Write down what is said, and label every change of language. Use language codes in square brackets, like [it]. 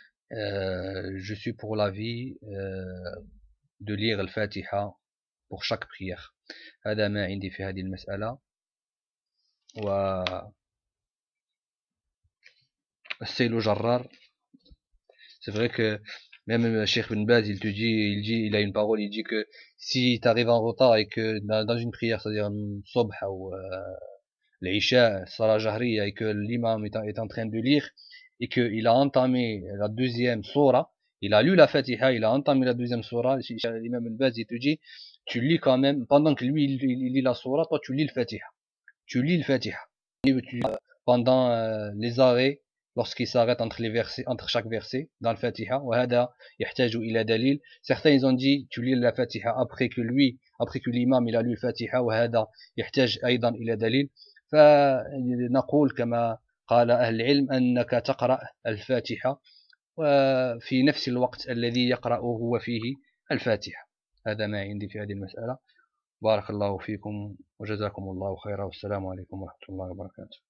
[fr] Je suis pour l'avis de lire le Fatiha pour chaque prière. [ar] هذا ما عندي في هذه المسألة. [fr] و السيلو جرار, c'est vrai que même Cheikh Ibn Baz il dit, il a une parole, il dit que si tu arrives en retard et que dans une prière, c'est-à-dire Subh ou l'Isha, Salah Jahriya, et que l'imam est en train de lire et qu'il a entamé la deuxième sourah, il a lu la Fatiha, il a entamé la deuxième sourah, l'imam Al-Bazi te dit, tu lis quand même, pendant que lui il lit la sourah, toi tu lis le Fatiha. Pendant les arrêts, lorsqu'il s'arrête entre les versets, entre chaque verset, dans le Fatiha, [ar] wa hada yahtaju ila dalil, [fr] certains ils ont dit, tu lis la Fatiha après que l'imam il a lu le Fatiha, [ar] wa hada yahtaju aydan ila dalil, fa naqul kama قال أهل العلم أنك تقرأ الفاتحة وفي نفس الوقت الذي يقرأه هو فيه الفاتحة. هذا ما عندي في هذه المسألة. بارك الله فيكم وجزاكم الله خيرا والسلام عليكم ورحمة الله وبركاته.